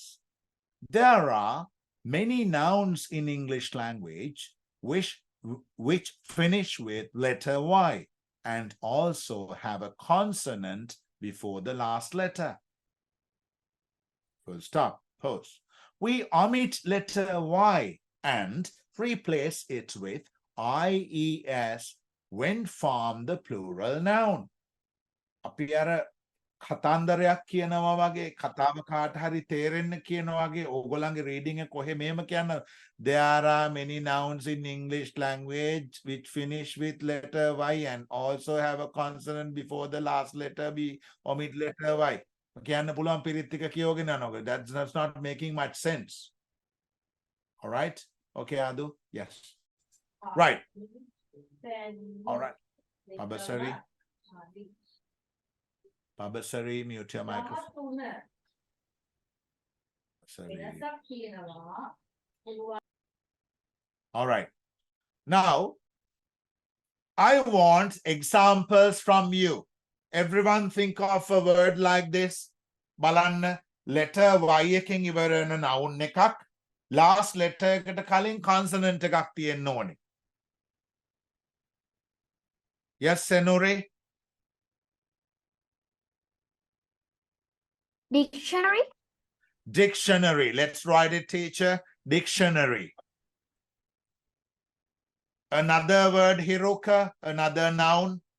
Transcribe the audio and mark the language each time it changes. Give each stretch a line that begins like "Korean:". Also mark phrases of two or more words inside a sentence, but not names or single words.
English: There are many nouns in English language which finish with letter Y and also have a consonant before the last letter. Full stop, pause. We omit letter Y and replace it with IES when form the plural noun.
Sinhala: අපි අර කතන්දරයක් කියනවා වගේ කතාව කාට හරි තේරෙන්න කියනවා වගේ ඕගොල්ලන්ගේ රීඩින් එක කොහෙ මෙහෙම කියන්න
English: there are many nouns in English language which finish with letter Y and also have a consonant before the last letter we omit letter Y
Sinhala: කියන්න පුළුවන් පිරිත් ටික කියවගෙන යනවා
English: that's not making much sense. All right? Okay, Adu? Yes. Right. All right. Babasari, mute your microphone. All right. Now, I want examples from you. Everyone think of a word like this.
Sinhala: Balanna,
English: letter Y
Sinhala: එකෙන් ඉවර වෙන noun එකක්.
English: Last letter
Sinhala: එකට කලින් consonant එකක් තියෙන්න ඕනේ.
English: Yes, Senore? Dictionary. Dictionary. Let's write it, teacher. Dictionary. Another word, Hiroka, another noun.